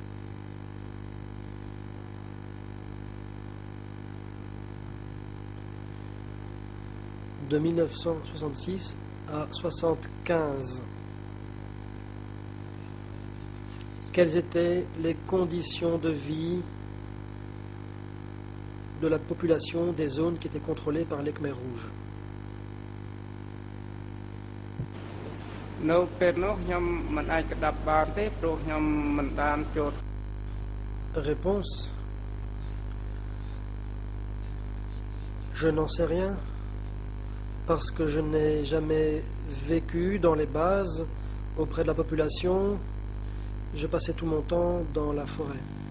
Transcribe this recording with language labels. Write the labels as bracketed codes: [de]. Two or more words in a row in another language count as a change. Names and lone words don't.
[fr] De 1966 à 1975. Quelles étaient les conditions de vie de la population des zones qui étaient contrôlées par les Khmers rouges? [km] នៅពេលនោះខ្ញុំមិនអាចក្តាប់បានទេព្រោះខ្ញុំមិនបានចូល [fr] Réponse. Je n'en sais rien parce que je n'ai jamais vécu dans les bases auprès de la population. Je passais tout mon temps dans la forêt.